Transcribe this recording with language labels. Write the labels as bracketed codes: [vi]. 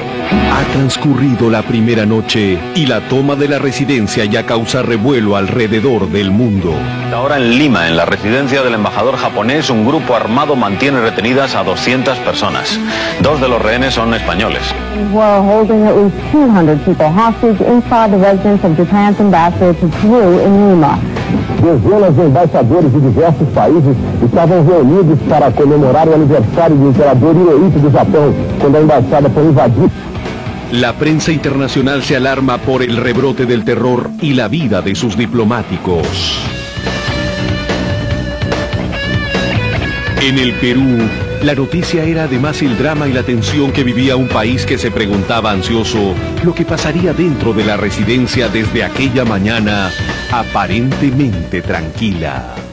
[es] Ha transcurrido la primera noche y la toma de la residencia ya causa revuelo alrededor del mundo. Ahora en Lima, en la residencia del embajador japonés, un grupo armado mantiene retenidas a 200 personas. 2 de los rehenes son españoles. [en] We're holding at least 200 people hostage inside the residence of Japan's ambassador to Peru in Lima. [pt] Dezenas de embaixadores de diversos países estavam reunidos para comemorar o aniversário do imperador Hirohito do Japão, quando a embaixada foi invadida. [es] La prensa internacional se alarma por el rebrote del terror y la vida de sus diplomáticos. En el Perú, la noticia era además el drama y la tensión que vivía un país que se preguntaba ansioso lo que pasaría dentro de la residencia desde aquella mañana aparentemente tranquila.